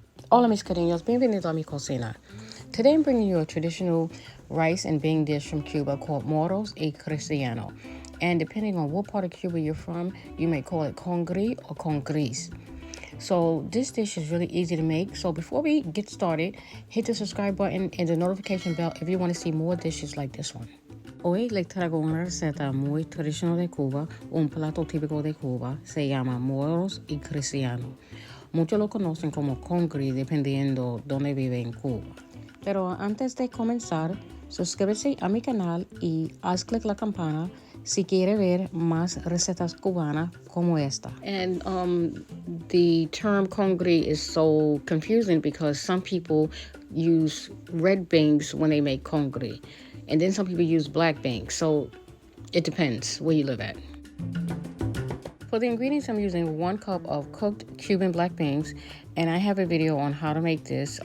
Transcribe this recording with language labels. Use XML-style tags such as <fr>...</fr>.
<es>Hola mis cariños, bienvenido a mi cocina.</es> <en>Today I'm bringing you a traditional rice and bean dish from Cuba called Moros y Cristianos. And depending on what part of Cuba you're from, you may call it Congri or Congris. So this dish is really easy to make. So before we get started, hit the subscribe button and the notification bell if you want to see more dishes like this one.</en> <es>Hoy les traigo una receta muy tradicional de Cuba, un plato típico de Cuba, se llama Moros y Cristianos. Muchos lo conocen como Congri dependiendo dónde vive en Cuba. Pero antes de comenzar, suscríbete a mi canal y haz clic la campana si quiere ver más recetas cubanas como esta.</es> <en>And the term Congri is so confusing because some people use red beans when they make Congri. And then some people use black beans. So it depends where you live at. For the ingredients, I'm using 1 cup of cooked Cuban black beans, and I have a video on how to make this.</en>